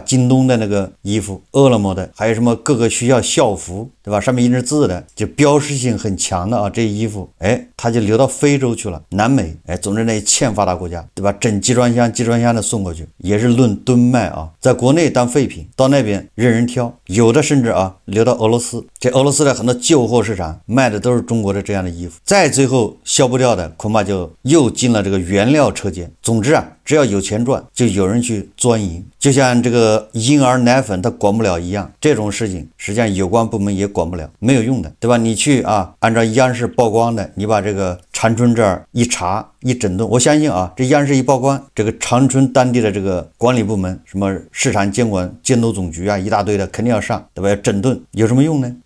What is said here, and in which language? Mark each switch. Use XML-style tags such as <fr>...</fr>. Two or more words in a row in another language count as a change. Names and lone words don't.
<zh>京东的那个衣服，饿了么的，还有什么各个学校校服，对吧？上面印着字的，就标识性很强的啊，这衣服，它就流到非洲去了，南美，总之那些欠发达国家，对吧？整集装箱的送过去，也是论吨卖啊，在国内当废品，到那边任人挑，有的甚至啊流到俄罗斯，这俄罗斯的很多旧货市场卖的都是中国的这样的衣服，再最後消不掉的，恐怕就又進了這個原料車間。總之啊，只要有錢賺，就有人去鑽營，就像這個嬰兒奶粉它管不了一樣，這種事情實際上有關部門也管不了，沒有用的，對吧？你去啊，按照央視曝光的，你把這個長春這兒一查一整頓，我相信啊，這央視一曝光，這個長春當地的這個管理部門，什麼市場監管監督總局啊，一大堆的肯定要上，對吧？要整頓，有什麼用呢？</zh>